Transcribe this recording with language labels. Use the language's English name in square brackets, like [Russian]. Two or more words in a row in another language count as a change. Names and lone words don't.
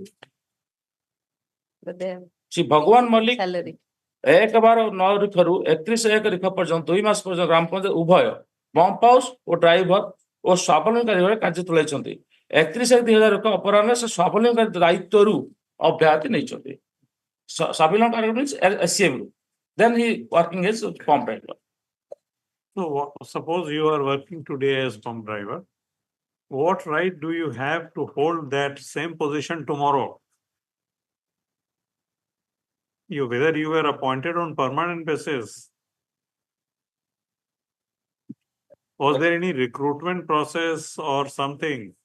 [Odia] ଶ୍ରୀ ଭଗବାନ ମଲ୍ଲିକ 1/9 ରିଖରୁ 31/1 ରିଖ ପର୍ଯ୍ୟନ୍ତ 2 ମାସ ପର୍ଯ୍ୟନ୍ତ ଗ୍ରାମ ପଞ୍ଚାୟତ ଉଭୟ [English] pump house [Odia] ଓ ଡ୍ରାଇଭର ଓ ସ୍ୱାବଲମ୍ବୀ ଭାବେ କାର୍ଯ୍ୟ ତୁଲାଇଛନ୍ତି। 31/1/2001 ଅପରାହ୍ନରେ ସେ ସ୍ୱାବଲମ୍ବୀ ଦାୟିତ୍ୱରୁ ଅବ୍ୟାହତି ନେଇଛନ୍ତି। [English] ସ୍ୱାବଲମ୍ବୀ means SCM ରୁ then he working as pump driver. So suppose you are working today as pump driver, what right do you have to hold that same position tomorrow? Whether you were appointed on permanent basis, was there any recruitment process or something?